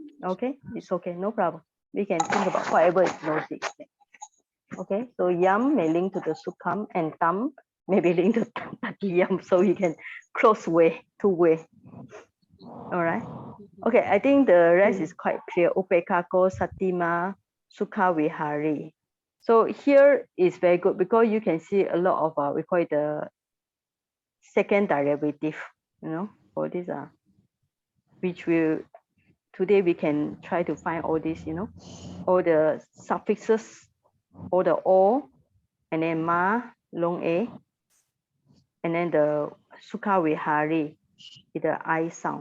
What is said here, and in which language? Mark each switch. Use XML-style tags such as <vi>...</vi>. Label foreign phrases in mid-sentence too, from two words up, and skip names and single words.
<en>Okay, it's okay, no problem. we can think about whatever is logic. Okay, so yam may link to the sukham and tam may be linked to tatiyam, so we can close way, two way. All right. Okay, I think the rest is quite clear.</en> <pi>Upekako, satima, sukha vihari.</pi> <en>So here is very good because you can see a lot of we call it the second derivative, for this which will today we can try to find all this, all the suffixes, all the o, and then ma, long a, and then the</en> <pi>sukha vihari</pi> <en>with the I sound.</en>